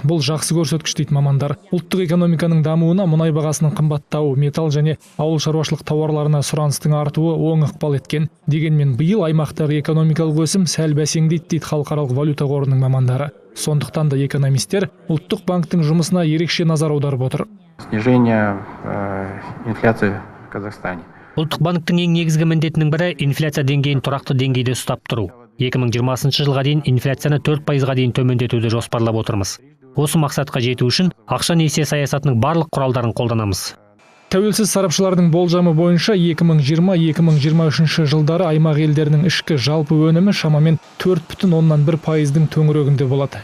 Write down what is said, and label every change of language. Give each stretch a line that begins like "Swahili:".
Kazakh: Бұл жақсы көрсеткіш дейді мамандар. Ұлттық экономиканың дамуына мұнай бағасының қымбаттауы, металл және ауыл шаруашылық тауарларына сұраныстың артуы оң ықпал еткен. Дегенмен биыл аймақтағы экономикалық өсім сәл бәсеңдейді дейді халықаралық валюта қорының мамандары. Сондықтан да экономистер ұлттық банктың жұмысына ерекше назар аударып отыр.
Russian: Снижение инфляции в Казахстане.
Kazakh: Ұлттық банктың ең негізгі міндетінің бірі инфляция деңгейін тұрақты деңгейде ұстап тұру. 2020 жылға дейін инфляцияны 4%-ға дейін төмендетуді жоспарлап отырмыз. Осы мақсатқа жету үшін ақша несие саясатының барлық құралдарын қолданамыз. Тәуелсіз сарапшылардың болжамы бойынша 2020-2023 жылдары аймақ елдерінің ішкі жалпы өнімі шамамен 4,1%-дің төңірегінде болады.